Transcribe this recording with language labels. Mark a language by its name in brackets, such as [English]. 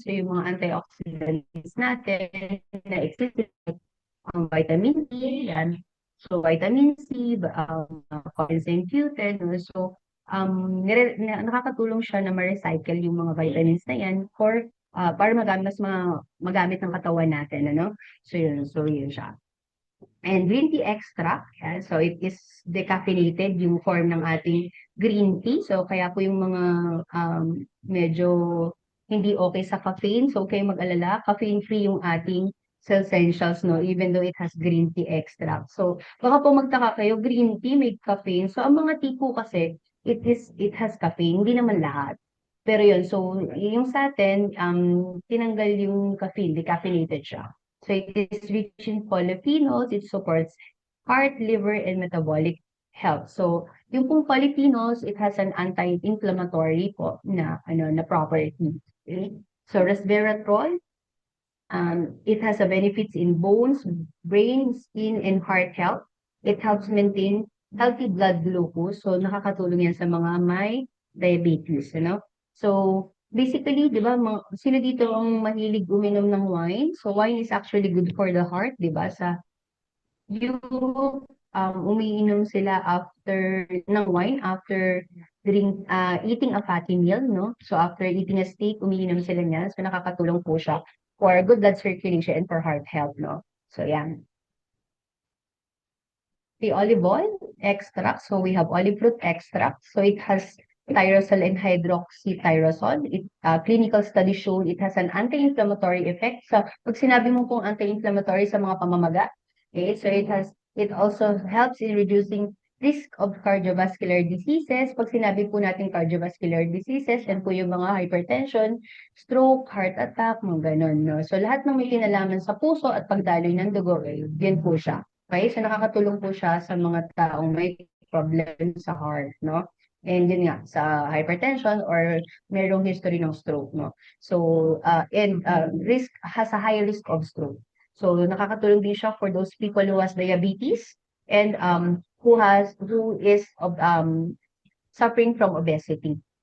[Filipino] So yung mga antioxidants natin na exist ang vitamin E, yan. [English] So vitamin C, coenzyme Q10, no? [Filipino] So nakakatulong siya na ma-recycle yung mga vitamins na yan para magamit ng katawan natin, ano? So yun siya. [English] And green tea extract, yan. So it is decaffeinated yung form ng ating green tea. [Filipino] So kaya po yung mga medyo hindi okay sa caffeine, so okay mag-alala, caffeine-free yung ating sa essentials, no? [English] Even though it has green tea extract. [Filipino] So, baka po magtaka kayo, green tea may caffeine. So, ang mga tea po kasi, [English] it has caffeine, [Filipino] hindi naman lahat. Pero yun, so, yung sa atin, tinanggal yung caffeine, decaffeinated siya. [English] So, it is rich in polyphenols, it supports heart, liver, and metabolic health. So, yung pong polyphenols, it has an anti-inflammatory po na property. Okay? So, resveratrol, it has a benefits in bones, brain, skin, and heart health. It helps maintain healthy blood glucose. [Filipino] So, nakakatulong yan sa mga may diabetes, So, basically, di ba, sino dito ang mahilig uminom ng wine? [English] So, wine is actually good for the heart, di ba? [Filipino] Sa Europe, umiinom sila after ng wine, [English] after eating a fatty meal, [Filipino] no? [English] So, after eating a steak, [Filipino] umiinom sila niyan. [English] So, nakakatulong po siya for good blood circulation and for heart health, no? So, yan. The olive oil extract. So, we have olive root extract. So, it has tyrosol and hydroxytyrosol. Clinical study showed it has an anti-inflammatory effect. So, [Filipino] pag sinabi mo pong anti-inflammatory sa mga pamamaga, [English] okay, so it also helps in reducing risk of cardiovascular diseases. [Filipino] Pag sinabi po natin cardiovascular diseases, yan po yung mga hypertension, stroke, heart attack, mga ganon, no? So, lahat ng may kinalaman sa puso at pagdaloy ng dugo, yan po siya. Okay, so nakakatulong po siya sa mga taong may problem sa heart, no? And yun nga, sa hypertension or merong history ng stroke, no? [English] So, has a high risk of stroke. So, [Filipino] nakakatulong din siya [English] for those people who has diabetes and who is suffering from obesity.